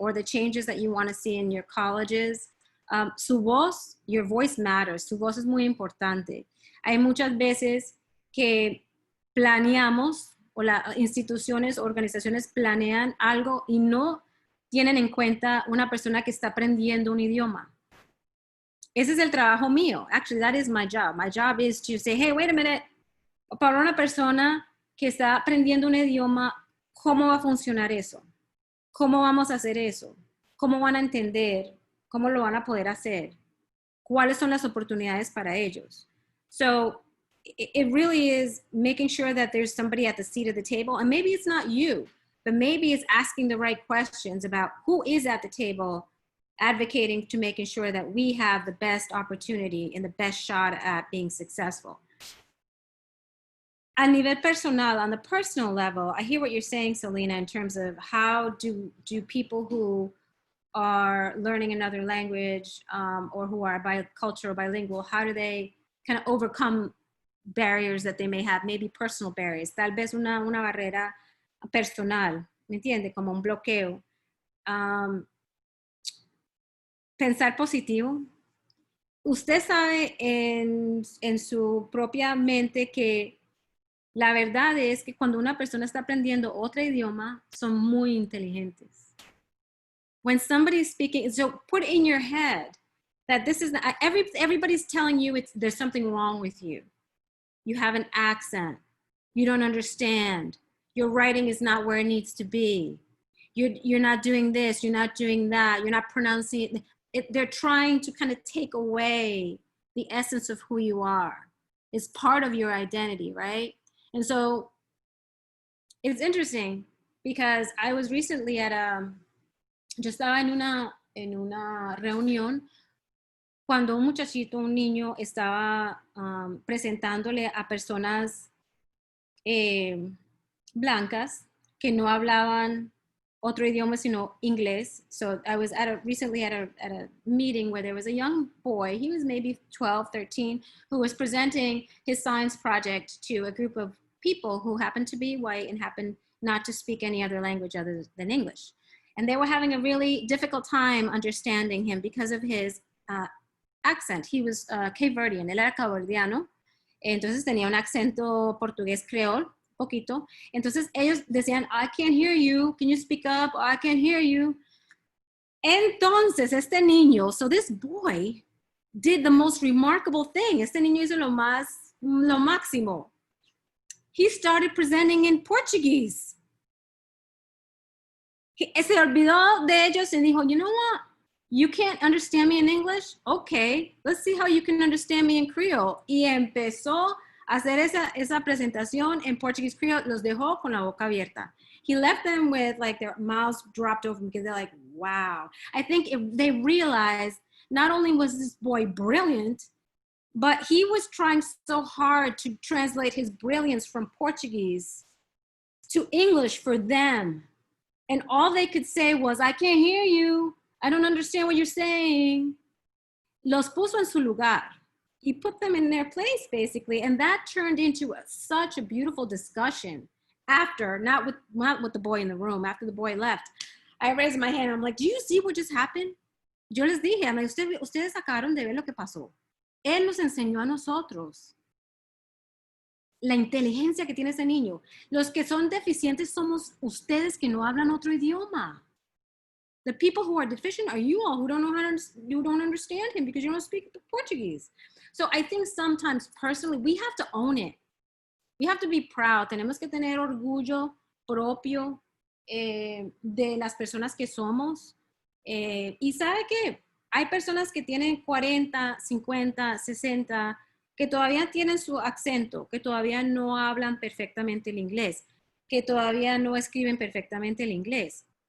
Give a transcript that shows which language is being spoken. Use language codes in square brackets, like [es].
[en] Or the changes that you want to see in your colleges. [es] Su voz, [en] your voice matters. [es] Su voz es muy importante. Hay muchas veces que planeamos o las instituciones, organizaciones planean algo y no tienen en cuenta una persona que está aprendiendo un idioma. Ese es el trabajo mío. [en] Actually, that is my job. My job is to say, hey, wait a minute. [es] Para una persona que está aprendiendo un idioma, ¿cómo va a funcionar eso? ¿Cómo vamos a hacer eso? ¿Cómo van a entender? ¿Cómo lo van a poder hacer? ¿Cuáles son las oportunidades para ellos? [en] So it really is making sure that there's somebody at the seat of the table. And maybe it's not you, but maybe it's asking the right questions about who is at the table advocating to making sure that we have the best opportunity and the best shot at being successful. A nivel personal, on the personal level, I hear what you're saying, Selena, in terms of how do people who are learning another language or who are bicultural, bilingual, how do they kind of overcome barriers that they may have, maybe personal barriers, [es] tal vez una barrera personal, ¿me entiende? Como un bloqueo. Pensar positivo. Usted sabe en su propia mente que la verdad es que cuando una persona está aprendiendo otro idioma, son muy inteligentes. [en] When somebody is speaking, so put in your head that this is not, everybody's telling you there's something wrong with you. You have an accent. You don't understand. Your writing is not where it needs to be. You're not doing this. You're not doing that. You're not pronouncing it. They're trying to kind of take away the essence of who you are. It's part of your identity, right? And so it's interesting because I was recently at [es] yo estaba en una reunión cuando un muchachito, un niño, estaba presentándole a personas blancas que no hablaban otro idioma sino inglés. [en] So I was recently at a meeting where there was a young boy, he was maybe 12, 13, who was presenting his science project to a group of people who happened to be white and happened not to speak any other language other than English. And they were having a really difficult time understanding him because of his accent. He was Cape Verdean, [es] él era caboverdiano, entonces tenía un acento portugués creol, poquito. Entonces ellos decían, [en] I can't hear you, can you speak up? I can't hear you. [es] Entonces este niño, [en] so this boy did the most remarkable thing. [es] Este niño hizo lo máximo. [en] He started presenting in Portuguese. [es] Se olvidó de ellos y dijo, [en] you know what? You can't understand me in English? Okay, let's see how you can understand me in Creole. [es] Y empezó a hacer esa presentación en Portuguese Creole, los dejó con la boca abierta. [en] He left them with like their mouths dropped open because they're like, wow. I think they realized not only was this boy brilliant, but he was trying so hard to translate his brilliance from Portuguese to English for them. And all they could say was, I can't hear you. I don't understand what you're saying. [es] Los puso en su lugar. [en] He put them in their place, basically. And that turned into such a beautiful discussion after, not with the boy in the room, after the boy left. I raised my hand. I'm like, do you see what just happened? [es] Yo les dije, I'm like, ustedes acabaron de ver lo que pasó. Él nos enseñó a nosotros la inteligencia que tiene ese niño. Los que son deficientes somos ustedes que no hablan otro idioma. [en] The people who are deficient are you all who don't know you don't understand him because you don't speak Portuguese. So I think sometimes personally we have to own it. We have to be proud. [es] Tenemos que tener orgullo propio de las personas que somos. Y sabe que hay personas que tienen 40, 50, 60, que todavía tienen su acento, que todavía no hablan perfectamente el inglés, que todavía no escriben perfectamente el inglés.